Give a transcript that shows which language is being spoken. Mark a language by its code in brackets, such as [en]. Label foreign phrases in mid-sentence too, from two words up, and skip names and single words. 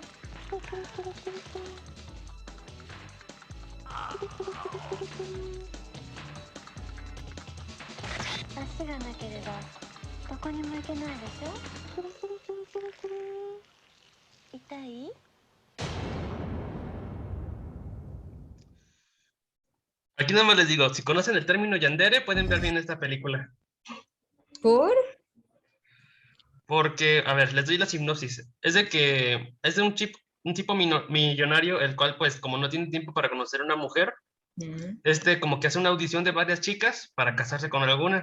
[ja] 足がなければどこにも行けないでしょ。痛い？ [es] Aquí nada más les digo, si conocen el término yandere, pueden ver bien esta película. ¿Por? Porque, a ver, les doy la sinopsis. Es de un tipo millonario, el cual, pues, como no tiene tiempo para conocer a una mujer, como que hace una audición de varias chicas para casarse con alguna.